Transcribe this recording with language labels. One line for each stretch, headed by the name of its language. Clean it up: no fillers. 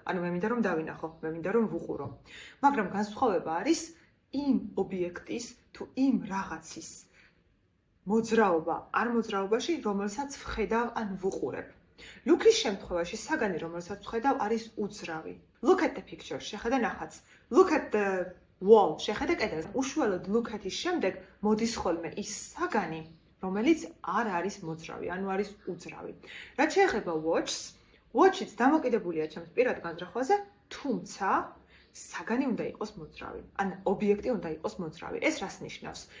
Georgian: ანუ მე მინდა რომ დავინახო, მე მინდა რომ ვუყურო. მაგრამ განსხვავება არის იმ ობიექტის თუ იმ რაღაცის მოძრაობა არ მოძრაობაში, რომელსაც ვხედავ ან ვუყურებ. Look-ის შემთხვევაში საგანი, რომელსაც ვხედავ, არის უძრავი.
English: Look at the picture,
Georgian: შეხედე ნახატს.
English: Look at the wall,
Georgian: შეხედე კედელს. უშუალოდ look at-ის შემდეგ მოდის ხოლმე ის საგანი, რომელიც არ არის მოძრავი, ანუ არის უძრავი. რაც შეეხება watch-ს, watch-იც დამოკიდებულია ჩემს პირად განზრახვაზე, თუმცა საგანი უნდა იყოს მოძრავი, ან ობიექტი უნდა იყოს მოძრავი. ეს რას ნიშნავს?